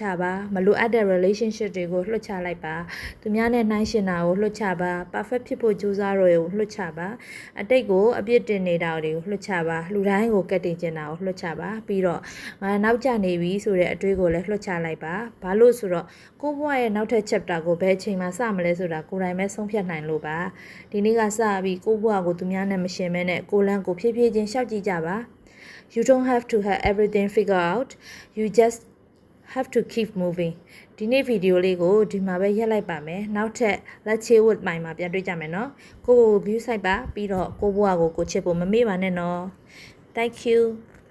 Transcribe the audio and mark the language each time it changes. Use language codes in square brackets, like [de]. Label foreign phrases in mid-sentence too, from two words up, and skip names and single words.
[my] ပါမလိုအပ်တဲ့ relationship တွေကိုလွှတ်ချလိုက်ပါသူများနဲ့နှိုင်းယှဉ်တာကိုလွှတ်ချပါ perfect ဖြစ်ဖို့ကြိုးစားရကိုလွှတ်ချပါအတိတ်ကိုအပြစ်တင်နေတာတွေကိုလွှတ်ချပါလူတိုင်းကိုကတ်တင်ကျင်တာကိုလွှတ်ချပါပြီးတော့ငါနောက်ကျနေပြီဆိုတဲ့အတွေးကိုလည်းလွှတ်ချလိုက်ပါဘာလို့ဆိုတော့ကိုဘွားရဲ့နောက်ထပ် chapter ကိုဘယ်အချိန်မှစမလဲဆိုတာကိုယ်တိုင်ပဲဆုံးဖြတ်နိုင်လို့ပါဒီနေ့ကစပြီးကိုဘွားကိုသူများနဲ့မရှင်မဲနဲ့ကိုလန်းကိုဖြည်းဖြည်းချင်းရှောက်ကြည့်ကြပါ [en] You don't have to have everything figured out. You just have to keep moving. [my] ဒီနေ့ဗီဒီယိုလေးကိုဒီမှာပဲရက်လိုက်ပါမယ်။နောက်ထပ် Let's Chill with မိုင်မှာပြန်တွေ့ကြမယ်နော်။ကို view site ပါပြီးတော့ကိုဘွားကိုချစ်ဖို့မမေ့ပါနဲ့နော်။ [en] Thank you.